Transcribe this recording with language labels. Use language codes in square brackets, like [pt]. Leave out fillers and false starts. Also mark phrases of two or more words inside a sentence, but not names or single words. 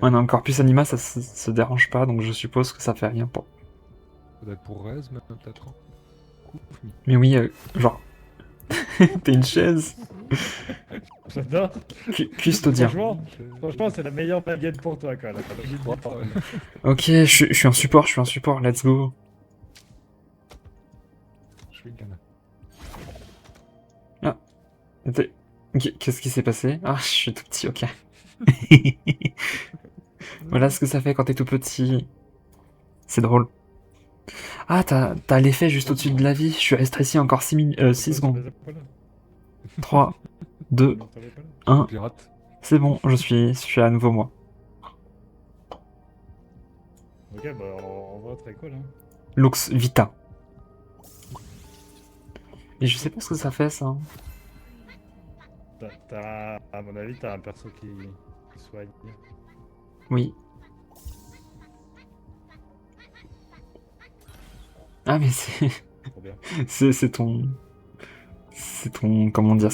[fr] Ouais, non, Corpus Anima, ça se dérange pas, donc je suppose que ça fait rien pour... Ça doit être pour Rez, même peut-être. Koufmi. Mais oui, genre... T'es une chaise. J'adore. Custodia. Franchement, c'est la meilleure baguette pour toi, quoi. Là. Ok, je suis en support, [en] let's go. [fr] Je fais une canne. Qu'est-ce qui s'est passé? Ah, je suis tout petit, ok. Voilà ce que ça fait quand t'es tout petit. C'est drôle. Ah, t'as l'effet juste au-dessus de la vie. Je suis resté ici encore 6 secondes. 3, 2, 1. Pirate. C'est bon, je suis à nouveau moi. Ok, bah on voit très cool. Hein. Lux Vita. Et je sais pas ce que ça fait, ça. À mon avis, t'as un perso qui soigne. Oui. Ah, mais c'est... Trop bien. C'est ton... C'est ton... Comment dire?